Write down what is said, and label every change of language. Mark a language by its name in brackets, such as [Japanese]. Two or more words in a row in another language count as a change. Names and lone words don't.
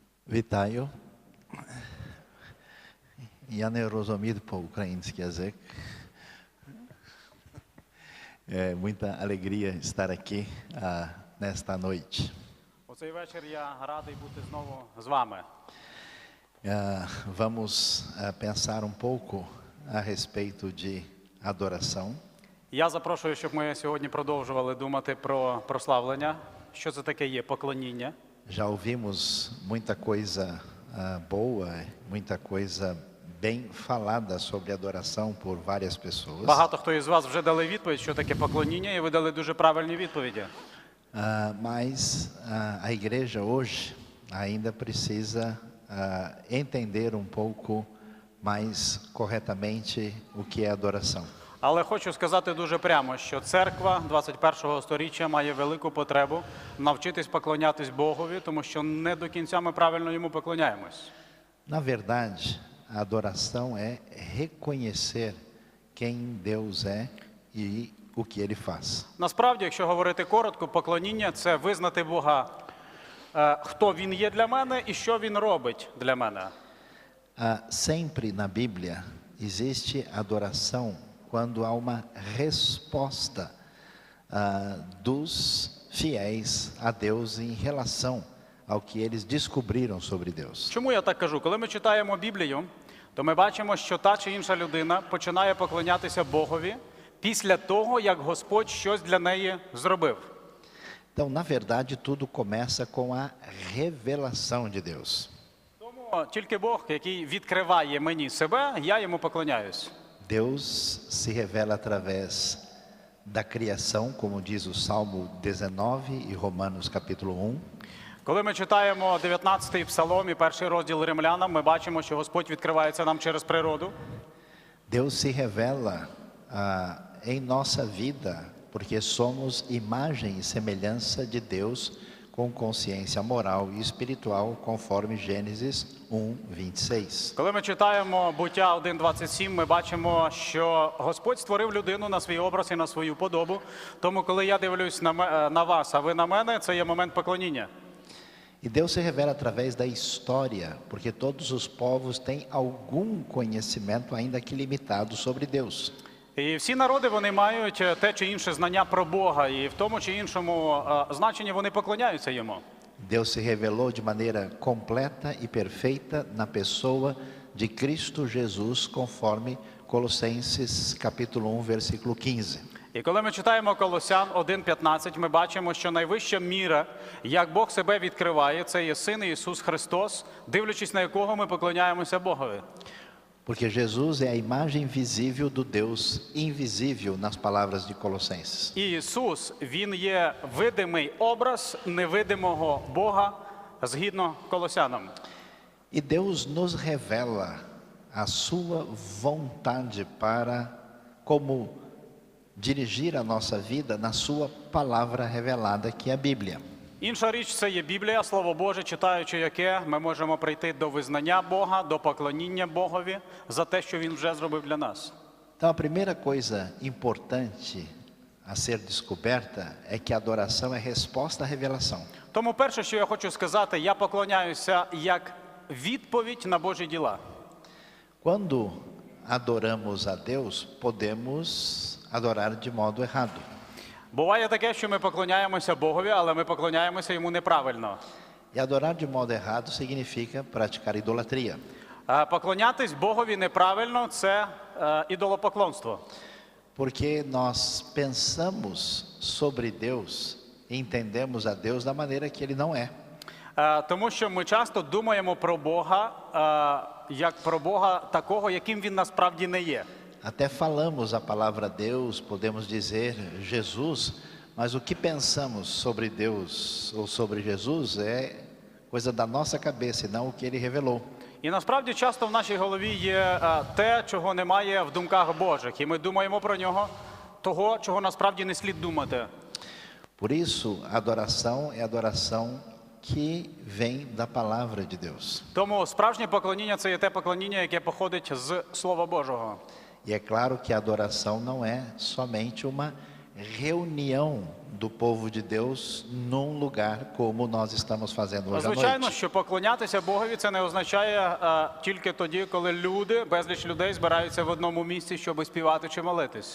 [Polish] Witają. Ja nie rozumiem po ukraiński język. [Portuguese] É muita alegria estar aqui nesta noite. [Ukrainian] У цей вечір я радий бути знову з вами. [Portuguese] Vamos pensar um pouco a respeito de adoração. [Ukrainian] Я запрошую, щоб ми сьогодні продовжували думати про прославлення. Що це таке є поклоніння? [Portuguese] Já ouvimos muita coisa boa, muita coisa bem falada sobre adoração por várias pessoas. [Ukrainian] Багато хто із вас вже дали відповідь, що таке поклоніння, і ви дали дуже правильні відповіді. [Portuguese] Mas a igreja hoje ainda precisa entender um pouco mais corretamente o que é adoração. [Ukrainian] Але хочу сказати дуже прямо, що церква 21-го сторіччя має велику потребу навчитись поклонятись Богові, тому що не до кінця ми правильно йому поклоняємось. [Portuguese] Na verdade, a adoração é reconhecer quem Deus é e o que Ele faz. [Ukrainian] Насправді, якщо говорити коротко, поклоніння – це визнати Бога, хто Він є для мене і що Він робить для мене. [Portuguese] Sempre na Bíblia existe adoração quando há uma resposta dos fiéis a Deus em relação ao que eles descobriram sobre Deus. [Ukrainian] Чому я так кажу? Коли ми читаємо Біблію, то ми бачимо, що та чи інша людина починає поклонятися Богові після того, як Господь щось для неї зробив. [Portuguese] Então, na verdade, tudo começa com a revelação de Deus. [Ukrainian] Тому тільки Бог, який відкриває мені себе, я йому поклоняюсь. [Portuguese] Deus se revela através da criação, como diz o Salmo 19 e Romanos capítulo 1. [Ukrainian] Коли ми читаємо 19-й Псалом і перший розділ Римлянам, ми бачимо, що Господь відкривається нам через природу. [Portuguese] Deus se revela em nossa vida, porque somos imagem e semelhança de Deus com consciência moral e espiritual, conforme Gênesis 1:26. [Ukrainian] Коли ми читаємо Буття 1:27, ми бачимо, що Господь створив людину на свій образ і на свою подобу. Тому, коли я дивлюсь на вас, а ви на мене, це є момент поклоніння. [Portuguese] E Deus se revela através da história, porque todos os povos têm algum conhecimento, ainda que limitado, sobre Deus. [Ukrainian] І всі народи, вони мають те чи інше знання про Бога, і в тому чи іншому значенні вони поклоняються йому. [Portuguese] Deus se revelou de maneira completa e perfeita na pessoa de Cristo Jesus, conforme Colossenses capítulo 1, versículo 15. [Ukrainian] І коли ми читаємо Колосян 1:15, ми бачимо, що найвища міра, як Бог себе відкриває, це є Син Ісус Христос, дивлячись на якого ми поклоняємося Богові. [Portuguese] Porque Jesus é a imagem visível do Deus invisível, nas palavras de Colossenses. [Ukrainian] І Ісус, Він є видимий образ невидимого Бога, згідно Колосянам. [Portuguese] E Deus nos revela a sua vontade para como dirigir a nossa vida na sua palavra revelada, que é a Bíblia. [Ukrainian] Інша річ – це є Біблія, Слово Боже, читаючи яке, ми можемо прийти до визнання Бога, до поклоніння Богові за те, що Він вже зробив для нас. [Portuguese] Então, a primeira coisa importante a ser descoberta é que a adoração é resposta à revelação. [Ukrainian] Тому перше, що я хочу сказати, я поклоняюся як відповідь на Божі діла. [Portuguese] Quando adoramos a Deus, podemos adorar de modo errado. [Ukrainian] Буває таке, що ми поклоняємося Богові, але ми поклоняємося Йому неправильно. [Portuguese] E adorar de modo errado significa praticar idolatria. [Ukrainian] Поклонятись Богові неправильно – це ідолопоклонство. [Portuguese] Porque nós pensamos sobre Deus e entendemos a Deus da maneira que Ele não é. [Ukrainian] Тому що ми часто думаємо про Бога, як про Бога такого, яким Він насправді не є. [Portuguese] Até falamos a palavra Deus, podemos dizer Jesus, mas o que pensamos sobre Deus ou sobre Jesus é coisa da nossa cabeça e não o que Ele revelou. [Ukrainian] І насправді часто в нашій голові є те, чого немає в думках Божих. І ми думаємо про Нього, того, чого насправді не слід думати. [Portuguese] Por isso, a adoração é a adoração que vem da palavra de Deus. [Ukrainian] Тому справжнє поклоніння – це є те поклоніння, яке походить з Слова Божого. [Portuguese] E é claro que a adoração não é somente uma reunião do povo de Deus num lugar como nós estamos fazendo hoje à [Ukrainian] Звичайно, [Portuguese] noite. [Ukrainian] що поклонятися Богові це не означає тільки тоді, коли люди, безліч людей збираються в одному місці, щоб співати чи молитись.